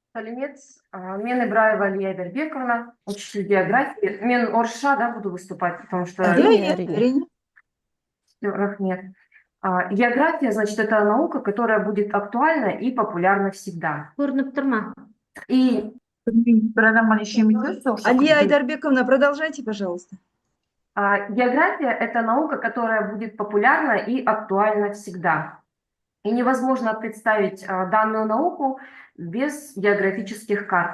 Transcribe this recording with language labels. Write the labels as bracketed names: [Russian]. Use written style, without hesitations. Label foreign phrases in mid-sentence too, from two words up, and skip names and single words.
[Kazakh] Сәлеметсіз. [Russian] Мен Ибраева Алия Айдарбековна, учитель географии. [Kazakh] Мен орысша, да, [Russian] буду выступать, потому что... [Kazakh] Әрине. [Russian] Всё, рахмет. География, значит, это наука, которая будет актуальна и популярна всегда. [Kazakh] Көрініп тұр ма? [Russian] И Программа еще ведется? Алия Айдарбековна, продолжайте, пожалуйста. география – это наука, которая будет популярна и актуальна всегда. И невозможно представить данную науку без географических карт.